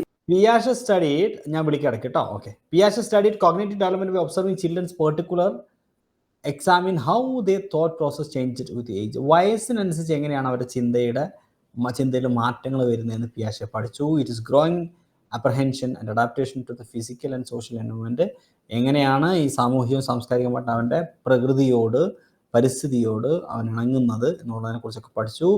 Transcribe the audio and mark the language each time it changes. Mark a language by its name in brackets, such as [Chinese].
[English] Piaget studied, [Malayalam] ഞാൻ വിളിക്കാം കേട്ടോ. [English] Okay, Piaget studied cognitive development by observing children's particular examine how their thought process changed with age. [Malayalam] വയസ്സിനനുസരിച്ച് എങ്ങനെയാണ് അവരുടെ ചിന്തയിൽ മാറ്റങ്ങൾ വരുന്നതെന്ന് പിയാഷെ പഠിച്ചു. [English] It is growing അപ്രഹെൻഷൻ and adaptation to the physical and social environment. [Malayalam] എങ്ങനെയാണ് ഈ സാമൂഹികവും സാംസ്കാരികമായിട്ട് അവൻ്റെ പ്രകൃതിയോട് പരിസ്ഥിതിയോട് അവൻ ഇണങ്ങുന്നത് എന്നുള്ളതിനെ കുറിച്ചൊക്കെ പഠിച്ചു.